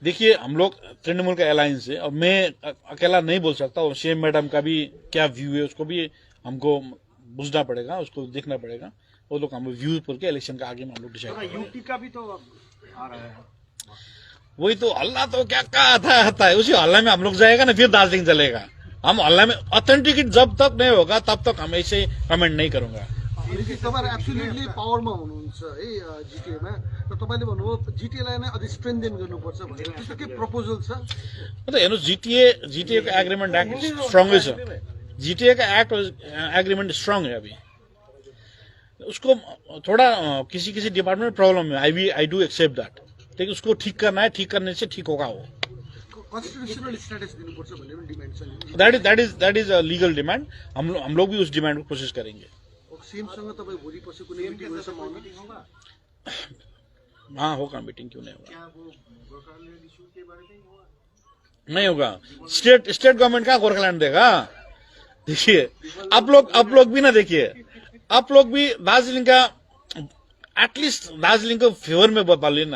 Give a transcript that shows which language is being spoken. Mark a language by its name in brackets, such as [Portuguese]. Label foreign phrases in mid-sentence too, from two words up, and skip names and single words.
[Hindi] देखिए हम लोग तृणमूल का अलायंस है, अब मैं अकेला नहीं बोल सकता, और सीएम मैडम का भी क्या व्यू है उसको भी हमको बुझना पड़ेगा, उसको देखना पड़ेगा। वो लोग हम व्यू पर के इलेक्शन का आगे में हम लोग डिसाइड करेंगे। यूटी का भी तो आ रहा है, वही तो हल्ला तो क्या कहा था है, उसी हल्ला में हम लोग जाएगा ना, फिर दार्जिलिंग चलेगा। हम ऑनलाइन में ऑथेंटिकेट जब तक नहीं होगा तब तक हम ऐसे कमेंट नहीं करूंगा। [Nepali] तपाईहरु एब्सोल्युटली पावरमा हुनुहुन्छ है जिटिएमा, र तपाईले भन्नुभयो जिटिएलाई नै अझै स्ट्रेन्थेन गर्नुपर्छ भनेर, त्यस्तो के प्रपोजल छ? मतलब हेर्नुहोस्, जिटिए को [English] agreement act [Nepali] स्ट्रॉन्गै छ। [Hindi] जिटिए का [English] act agreement [Hindi] स्ट्रांग है अभी, उसको थोड़ा किसी किसी डिपार्टमेंट में प्रॉब्लम है, [English] I do accept that, [Hindi] लेकिन उसको ठीक करना है, ठीक करने से ठीक होगा वो। [English] constitutional status [Nepali] दिनुपर्छ भन्ने पनि डिमान्ड छ। [English] that is a legal demand. [Hindi] हम लोग भी उस डिमांड को कोशिश करेंगे। [Nepali] सीएमसँग तपाईँ भोलि पछि कुनै मिटिङ होगा? [Hindi] हाँ होगा, मीटिंग क्यों नहीं होगा, नहीं होगा। [English] state government [Hindi] का गोरखालैंड देगा? देखिए आप लोग भी ना, देखिए आप लोग भी दार्जिलिंग का एटलीस्ट दार्जिलिंग को फेवर में बोलिए ना।